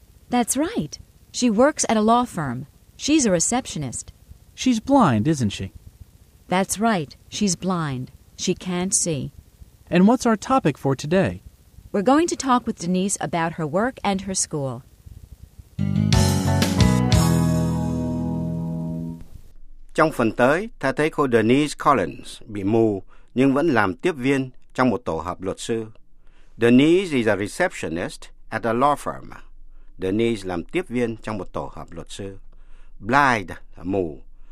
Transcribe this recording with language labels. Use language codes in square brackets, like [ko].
[en] That's right. She works at a law firm. She's a receptionist. She's blind, isn't she? That's right. She's blind. She can't see. And what's our topic for today? We're going to talk with Denise about her work and her school. [vi] Trong phần tới, ta thấy cô Denise Collins bị mù nhưng vẫn làm tiếp viên trong một tổ hợp luật sư. [en] Denise is a receptionist at a law firm. [vi] Denise làm tiếp viên trong một tổ hợp luật sư. Blind là mù.